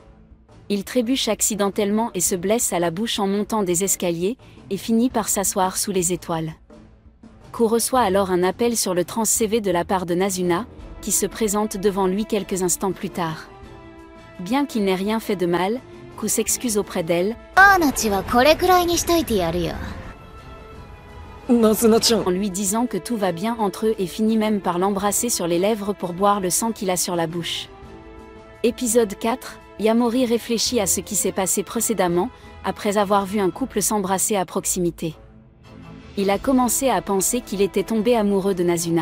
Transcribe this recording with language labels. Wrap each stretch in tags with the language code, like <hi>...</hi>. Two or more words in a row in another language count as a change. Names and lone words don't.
<fr>Il trébuche accidentellement et se blesse à la bouche en montant des escaliers, et finit par s'asseoir sous les étoiles. Ku reçoit alors un appel sur le trans-CV de la part de Nazuna, qui se présente devant lui quelques instants plus tard. Bien qu'il n'ait rien fait de mal, Ku s'excuse auprès d'elle,</fr> <ja>今日の血はこれくらいにしといてやるよ。ナズナちゃん</ja> <fr>en lui disant que tout va bien entre eux et finit même par l'embrasser sur les lèvres pour boire le sang qu'il a sur la bouche. Épisode 4, Yamori réfléchit à ce qui s'est passé précédemment, après avoir vu un couple s'embrasser à proximité. Il a commencé à penser qu'il était tombé amoureux de Nazuna.</fr>